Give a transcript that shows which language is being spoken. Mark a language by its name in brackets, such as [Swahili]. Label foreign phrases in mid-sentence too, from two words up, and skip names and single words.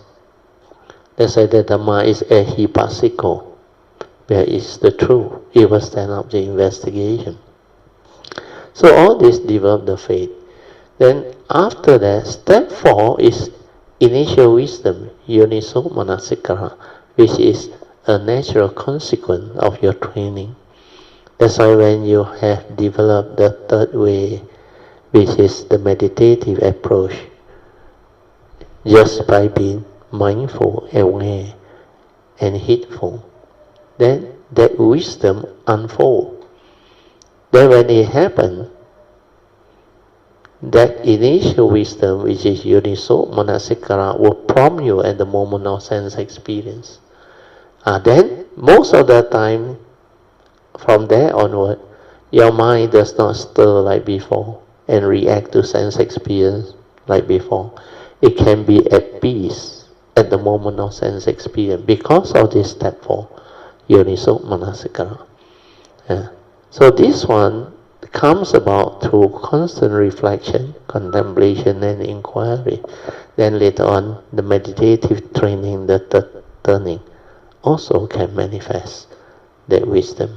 [English] That's why the Dhamma is ehipasiko, where is the truth. It will stand up to investigation. So all this develop the faith. Then after that, step 4 is initial wisdom, [Pali] yoniso manasikara, [English] which is a natural consequence of your training. That's why when you have developed the third way, which is the meditative approach, just by being mindful, aware, and heedful, then that wisdom unfolds. Then when it happens, that initial wisdom, which is [Pali] yoniso manasikara, [English] will prompt you at the moment of sense experience. Then, most of the time, from there onward, your mind does not stir like before and react to sense experience like before. It can be at peace at the moment of sense experience because of this step 4, [Pali] yoniso manasikara. [English] So this one comes about through constant reflection, contemplation, and inquiry. Then later on, the meditative training, the third turning, also can manifest that wisdom.